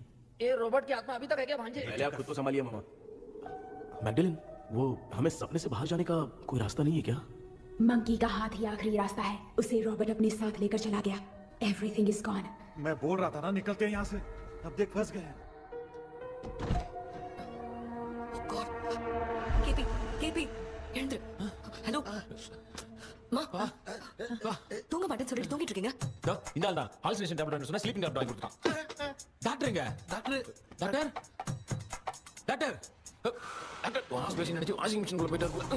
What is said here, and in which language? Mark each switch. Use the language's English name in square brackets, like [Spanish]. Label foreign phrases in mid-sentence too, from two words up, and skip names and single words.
[Hindi] ये रॉबर्ट की आत्मा अभी तक है क्या भांजे? पहले आप खुद को संभालिए मामा। मैगडलेन, वो हमें सपने से बाहर जाने का कोई रास्ता नहीं है क्या? मंकी का हाथ ही आखिरी रास्ता है। उसे रॉबर्ट अपने साथ लेकर चला गया। [English] Everything is gone. [Hindi] मैं बोल रहा था ना निकलते हैं यहाँ से। अब देख फंस गए। [Tamil] கேபி எழுந்துரு. ஹலோ மா, தூங்க மாட்டேன்னு சொல்லிட்டு தூங்கிட்டு இருக்கீங்க. இந்த ஆள் தான் [English] hallucination tablet [Tamil] சொன்னா [English] sleeping tablet [Tamil] வாங்கி கொடுத்தான். டாக்டருங்க [English] doctor doctor doctor doctor wash basin [Tamil] நினைச்சு [English] washing machine [Tamil] குள்ள போயிட்டாரு.